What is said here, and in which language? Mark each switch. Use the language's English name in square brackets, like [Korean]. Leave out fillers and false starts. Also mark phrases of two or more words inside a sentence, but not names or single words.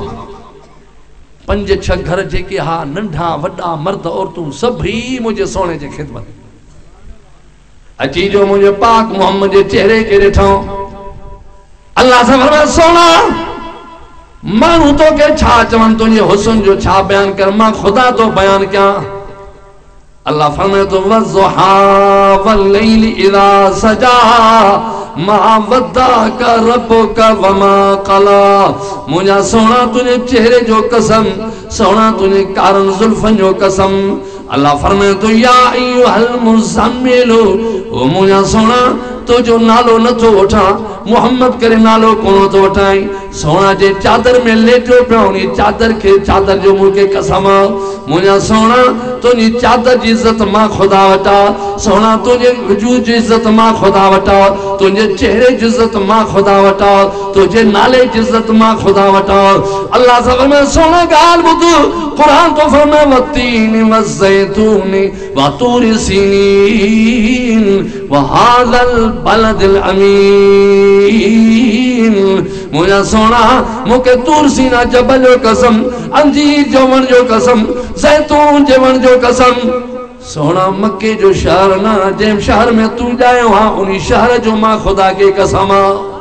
[Sindhi] 5-6 घर जेके हा नंढा वॾा मर्द औरतूं सभई मुंहिंजे सोने जे ख़िदमत अची जो मुंहिंजे पाक मोहम्मद जे चेहरे खे ॾिठो। अल्लाह सां फरमायो सोना माण्हू तोखे छा चवनि, तुंहिंजे हुस्न जो छा बयान कर, मां ख़ुदा तो बयान कयां। अल्लाह फरमाए तो [Arabic] والضحى والليل إذا سجى ما ودعك ربك وما قلى. [Sindhi] मुंहिंजा सोना तुंहिंजे चेहरे जो कसम, सोना तुंहिंजे कारन ज़ुल्फ़नि जो कसम। अल्लाह फरमाए तो [Arabic] يا أيها المزمل, [Sindhi] ओ मुंहिंजा सोना तुझो नालो नथो वठां, मोहम्मद करे नालो कोन थो वठाई। सोना जे चादर में लेटो पियो, उन चादर के चादर जो मूंखे कसम, मुंहिंजा सोना तुंहिंजी चादर जी इज़त मां ख़ुदा वटा, सोना तुंहिंजे वजूद जी इज़त मां ख़ुदा वटा, तुंहिंजे चेहरे जी इज़त मां ख़ुदा वटा, तुंहिंजे नाले जी इज़त मां ख़ुदा वटा। अल्लाह सां फरमाए सोना ॻाल्हि ॿुध, क़ुरान तो फरमाए [Arabic] والتين والزيتون وطور سينين وهذا البلد الأمين. [Sindhi] मुंहिंजा सोना मूंखे तूर सीना जबल जो कसम, अंजीर जो वण जो कसम, ज़ैतून जे वण जो कसम। सोना मक्के जो शहर न, जंहिं शहर में तू ॼायो आहे उन शहर जो मां ख़ुदा खे कसम आहे।